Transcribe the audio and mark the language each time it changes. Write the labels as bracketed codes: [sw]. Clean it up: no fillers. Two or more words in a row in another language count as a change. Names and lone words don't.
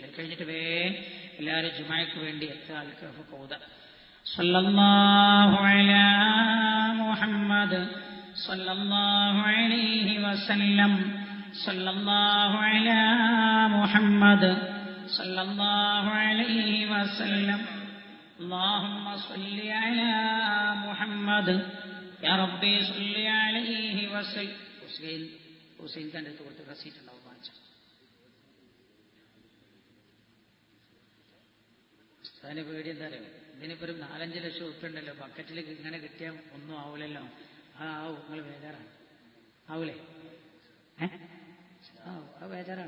[ml] കഴിഞ്ഞിട്ട് എല്ലാവരും ജുമാക്ക് വേണ്ടി എത്താൽക്കൗത [ar] صلى الله على محمد صلى الله عليه وسلم صلى الله على محمد صلى الله عليه وسلم اللهم صل على محمد يا ربي صل عليه وسلم. [ml] ഹുസൈൻ തന്റെ അടുത്ത് കൊടുത്ത് റസീറ്റ് ഉണ്ടാവും വാങ്ങിച്ച അതിന് പേടി എന്താ അറിയോ, ഇതിനിപ്പോ ഒരു 4-5 ലക്ഷം ഉറുപ്പുണ്ടല്ലോ, ബക്കറ്റിൽ ഇങ്ങനെ കിട്ടിയാൽ ഒന്നും ആവൂലല്ലോ. ആവും, നിങ്ങൾ ബേജാറാണ്. ആവൂലേ? അത് ബേജാറാണ്.